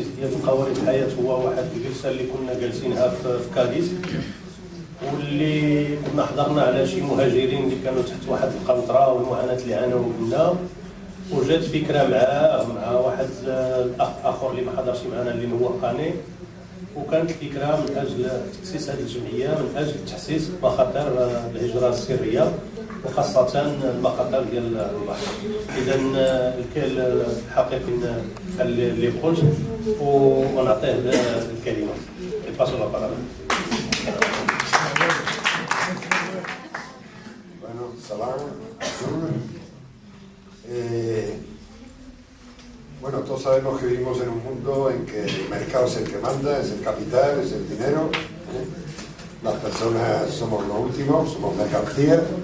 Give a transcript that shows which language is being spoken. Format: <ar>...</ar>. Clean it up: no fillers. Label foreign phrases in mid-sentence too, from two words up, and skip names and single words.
<ar>ديال قوارب الحياة هو واحد الجلسة اللي كنا جالسينها في كاديس، واللي كنا حضرنا على شي مهاجرين اللي كانوا تحت واحد القنطرة والمعاناة اللي عانوا منها، وجات فكرة مع واحد الأخ آخر اللي ما حضرش معنا اللي هو قاني، وكانت فكرة من أجل تأسيس هذه الجمعية من أجل تحسيس مخاطر الهجرة السرية وخاصة المخاطر ديال البحر. إذا الحقيقي اللي قلت ونعطيه الكلمة.</ar> <es>Bueno, salam, bueno, todos sabemos que vivimos en un mundo en que el mercado es el que manda, es el capital, es el dinero, las personas somos lo último, somos mercancía,</es>